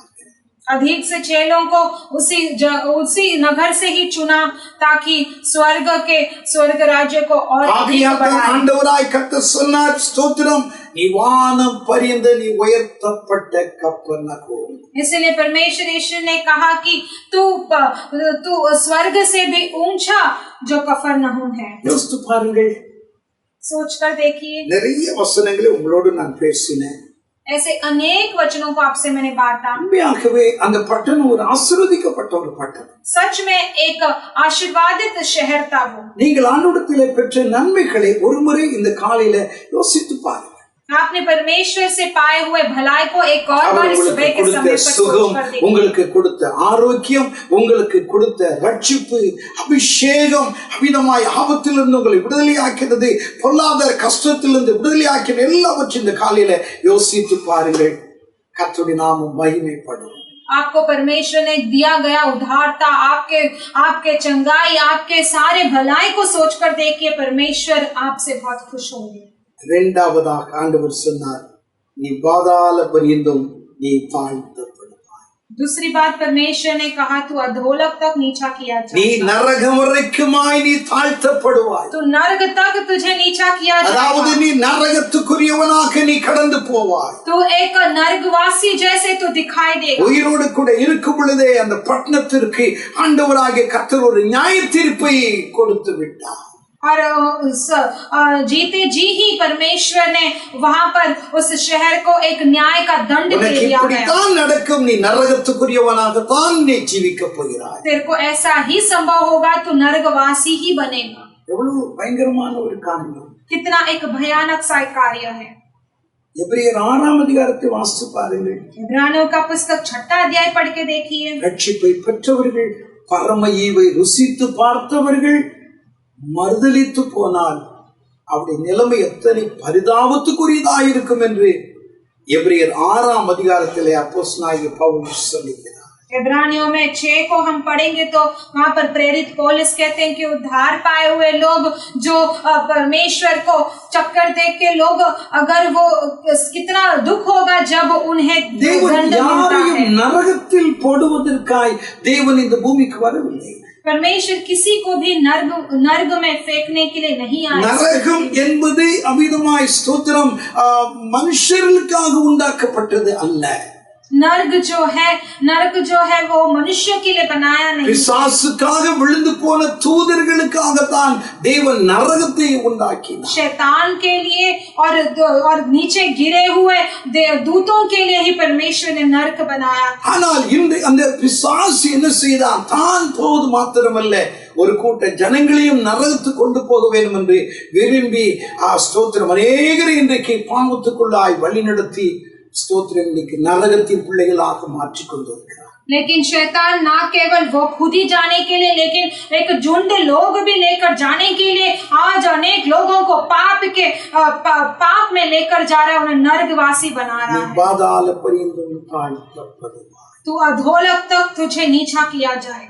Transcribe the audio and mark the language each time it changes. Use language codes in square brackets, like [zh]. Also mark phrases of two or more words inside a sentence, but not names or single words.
[hi] अधिक से चेलों को उसी नगर से ही चुना ताकि स्वर्ग राज्य को और [ta] ஆண்டவராய் கர்த்தர் சொன்னார், ஸ்தோத்திரம், நீ வானம் பரியந்த நீ உயர்த்தப்பட்ட கப்பர்நகூம். [hi] इसलिए परमेश्वर यीशु ने कहा कि तू स्वर्ग से भी ऊंचा जो कफरनहूम है। [ta] யோசித்து பாருங்கள், [hi] सोचकर देखिए, [ta] நிறைய வசனங்களை உங்களோடு நான் பேசினேன். [hi] ऐसे अनेक वचनों को आपसे मैंने बांटा। [ta] உண்மையாகவே அந்த பட்டணம் ஒரு ஆசீர்வதிக்கப்பட்ட ஒரு பட்டணம். [hi] सच में एक आशीर्वादित शहर था वो। [ta] நீங்கள் ஆண்டவரிடத்திலே பெற்ற நன்மைகளை ஒருமுறை இந்த காலையில யோசித்து பாருங்க. [hi] आपने परमेश्वर से पाए हुए भलाई को एक और बार सुबह के समय पर सोचकर देखिए। [ta] உங்களுக்கு கொடுத்த ஆரோக்கியம், உங்களுக்கு கொடுத்த ரட்சிப்பு, அபிஷேகம், அவிதமாய் ஆபத்திலிருந்து உங்களை விடுதலையாக்கிறது, பொருளாதார கஷ்டத்திலிருந்து விடுதலையாக்கின எல்லாவற்றையும் இந்த காலையில யோசித்து பாருங்கள். கர்த்தருடைய நாமம் மகிமைப்படும். [hi] आपको परमेश्वर ने दिया गया उद्धारता, आपके चंगाई, आपके सारे भलाई को सोचकर देखिए, परमेश्वर आपसे बहुत खुश होंगे। [ta] இரண்டாவதாக ஆண்டவர் சொன்னார், நீ பாதாள பரியந்தம் நீ தாழ்த்தப்படுவாய். [hi] दूसरी बात परमेश्वर ने कहा, तू अधोलोक तक नीचा किया [ta] நீ [hi] जाएगा। [ta] நரகம் வரைக்குமாய் நீ தாழ்த்தப்படுவாய். [hi] तू नरक तक तुझे नीचा किया [ta] அதாவது [hi] जाएगा। [ta] நீ நரகத்துக்குரியவனாக நீ கடந்து போவாய். [hi] तू एक नरकवासी जैसे तू दिखाई देगा। [ta] உயிரோடு கூட இருக்கும் பொழுதே அந்த பட்டணத்திற்கு ஆண்டவராகிய கர்த்தர் ஒரு நியாய தீர்ப்பை கொடுத்து விட்டார். [hi] और जीते जी ही परमेश्वर ने वहां पर उस शहर को एक न्याय का दंड दे [ta] உனக்கு [hi] दिया गया। [ta] இப்படித்தான் நடக்கும், நீ நரகத்துக்குரியவனாகத்தான் நீ ஜீவிக்க போகிறாய். [hi] तेरे को ऐसा ही संभव होगा, तो नरकवासी ही बनेगा। [ta] எவ்வளவு பயங்கரமான ஒரு காரியம்! [hi] कितना एक भयानक सा कार्य है। [ta] எபிரேயர் 6ஆம் அதிகாரத்தை வாசித்து பாருங்கள். [hi] इब्रानियों का पुस्तक 6 अध्याय पढ़ के देखिए। [ta] ரட்சிப்பை பெற்றவர்கள், பரம ஈவை ருசித்து பார்த்தவர்கள் மறுதலித்து போனால் அவருடைய நிலைமை எத்தனை பரிதாபத்துக்குரியதாயிருக்கும் என்று எபிரேயர் 6ஆம் அதிகாரத்திலே அப்போஸ்தலனாகிய பவுல் சொல்லுகிறார். [hi] इब्रानियों में 6 को हम पढ़ेंगे तो वहां पर प्रेरित पौलुस कहते हैं कि उद्धार पाए हुए लोग जो परमेश्वर को चक्कर देख के लोग, अगर वो कितना दुख होगा जब उन्हें दंड मिलता है। [ta] நரகத்தில் போடுவதற்காய் தேவன் இந்த பூமிக்கு வரவில்லை. [hi] परमेश्वर किसी को भी नर्क में फेंकने के लिए नहीं आया। [ta] நரகம் என்பது அமிதமாய் ஸ்தோத்திரம் மனுஷர்களுக்காக உண்டாக்கப்பட்டது அல்ல. [hi] नर्क जो है वो मनुष्य के लिए बनाया नहीं। [ta] பிசாசுக்காக விழுந்து போன தூதர்களுக்காகத்தான் தேவன் நரகத்தை உண்டாக்கினார். [hi] शैतान के लिए और नीचे गिरे हुए दूतों के लिए ही परमेश्वर ने नर्क बनाया। [ta] ஆனால் இந்த அந்த பிசாசு என்ன செய்தான்? தான் போது மாத்திரமல்ல, ஒரு கூட்ட ஜனங்களையும் நரகத்துக்கு கொண்டு போக வேண்டும் என்று விரும்பி ஸ்தோத்திரம் அநேகரை இன்றைக்கு பாவத்துக்குள்ளாய் வழிநடத்தி ஸ்தோத்திரம் இன்னைக்கு நரகத்தின் பிள்ளைகளாக மாற்றிக் கொண்டிருக்கிறார். [hi] लेकिन शैतान ना केवल वो खुद ही जाने के लिए, लेकिन एक झुंड लोग भी लेकर जाने के लिए आज अनेक लोगों को पाप में लेकर जा रहा है, उन्हें नरकवासी बना रहा है। [ta] பாதாள பரியந்தம் தாழ்த்தப்படுவாய். [hi] तू अधोलोक तक तुझे नीचा किया जाएगा।